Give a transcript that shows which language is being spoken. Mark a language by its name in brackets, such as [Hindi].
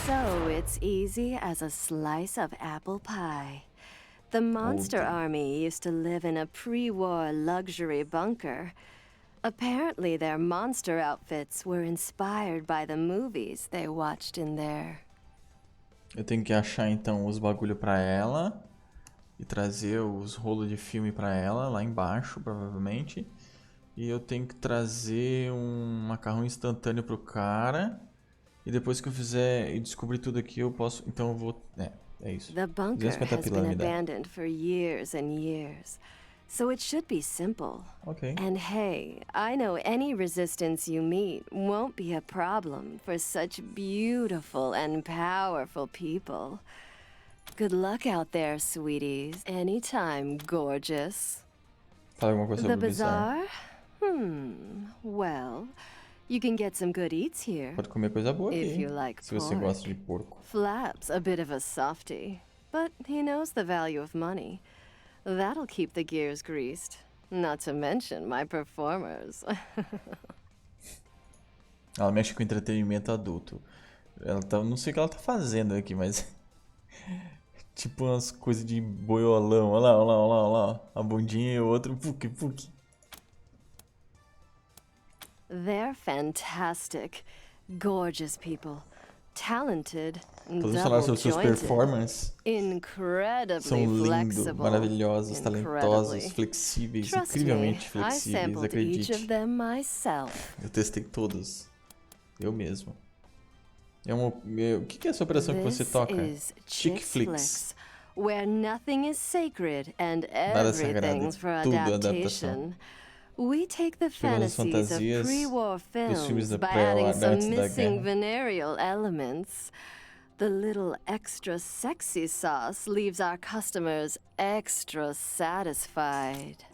[English] So it's easy as a slice of apple pie. The Monster Army used to live in a pre-war luxury bunker. Apparently their monster outfits were inspired by the movies they watched in there. [Portuguese] Eu tenho que achar então os bagulho pra ela e trazer os rolos de filme pra ela lá embaixo, provavelmente. E eu tenho que trazer um macarrão instantâneo pro cara. E depois que eu fizer e descobrir tudo aqui, eu posso. Então eu vou. É isso. [English] The bunker has been abandoned for years and years. So it should be simple. Okay. And hey, I know any resistance you meet won't be a problem for such beautiful and powerful people. Good luck out there, sweeties. Anytime, gorgeous. [Portuguese] Fala alguma coisa sobre [English] the bazaar? Well, you can get some good eats here. [Portuguese] Pode comer coisa boa aqui. [English] If you like [Portuguese] se você gosta de porco. [English] Flap's a bit of a softie, but he knows the value of money. That'll keep the gears greased. Not to mention my performers. [Portuguese] Ela mexe com entretenimento adulto. Ela tá, não sei o que ela tá fazendo aqui, mas tipo umas coisas de boiolão. Olha lá, olha lá, olha lá, olha lá. A bundinha e o outro puc. [English] They're fantastic, gorgeous people. Talented, [Portuguese] podemos falar sobre seus performances? [English] Incredibly [Portuguese] são lindos, [English] flexible, [Portuguese] maravilhosos, talentosos, flexíveis, incrivelmente flexíveis, acredite. Eu testei todos, eu mesmo. O que é essa operação que você toca? [English] Chick flicks. Where nothing is sacred and everything's for adaptation. We take the fantasies of pre-war films by adding some missing venereal elements. The little extra sexy sauce leaves our customers extra satisfied.